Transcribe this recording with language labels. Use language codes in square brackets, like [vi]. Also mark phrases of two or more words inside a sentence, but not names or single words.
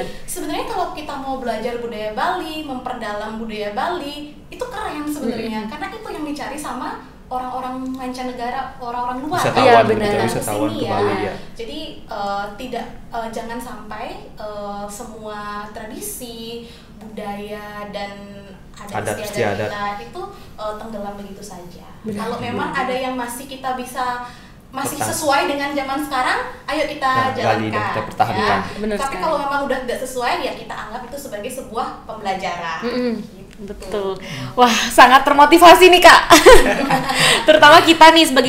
[id] sebenarnya kalau kita mau belajar budaya Bali, memperdalam budaya Bali, itu keren sebenarnya, karena itu yang dicari sama orang-orang mancanegara, orang-orang luar. Wisatawan, Iya, begitu, benar. wisatawan Kesini ke Bali ya. Jadi jangan sampai semua tradisi, budaya dan adat Adat istiadat istiadat kita itu tenggelam begitu saja. Kalau memang ada yang masih kita bisa sesuai dengan zaman sekarang, ayo kita Nah, gali jalankan. dan kita pertahankan. Benar Tapi sekali. kalau memang udah tidak sesuai, ya kita anggap itu sebagai sebuah pembelajaran. Gitu. Betul. Wah, sangat termotivasi nih Kak. Terutama kita nih sebagai